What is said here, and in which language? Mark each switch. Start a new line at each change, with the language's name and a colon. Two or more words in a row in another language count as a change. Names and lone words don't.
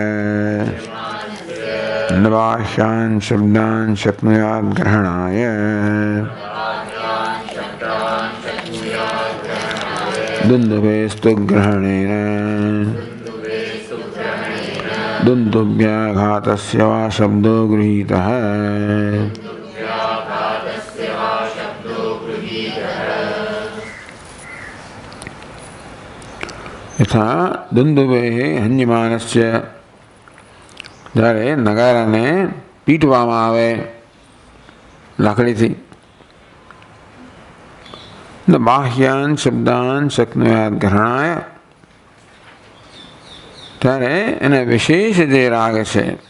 Sanskrit: न बाह्यान् शब्दान् शक्नुयात् ग्रहणाय दुन्दुभेस्तु ग्रहणेन दुन्दुभ्याघातस्य वा शब्दो गृहीतः। यथा दुन्दुभेः हन्यमानस्य
Gujarati: જ્યારે નગારાને પીટવામાં આવે લાકડીથી
Sanskrit: બાહ્યાન શબ્દાન શક્નુયાત ગ્રહણાય
Gujarati: ત્યારે એને વિશેષ જે રાગ છે